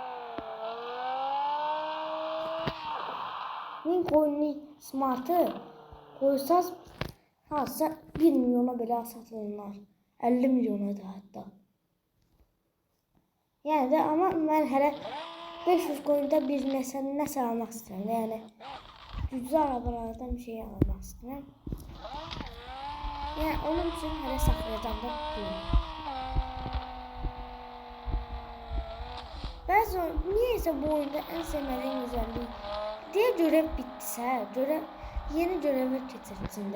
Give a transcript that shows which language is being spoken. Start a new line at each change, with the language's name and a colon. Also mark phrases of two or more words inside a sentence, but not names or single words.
Turkish: Lincoln Smart'ı koysaz hatta 1 milyona belə satılırlar. 50 milyona da hatta. Yani de ama ben hele 500 coin'de
Azerbaijani: bir nəsə almaq istəyirəm. Yəni güclü
Turkish: arabalardan bir şey almak istedim. Yani onun için hala saklayacağım da değil. Niyeyse bu oyunda en sevmediğim özelliği diye görev bittiyse yeni göreve getirilsin de.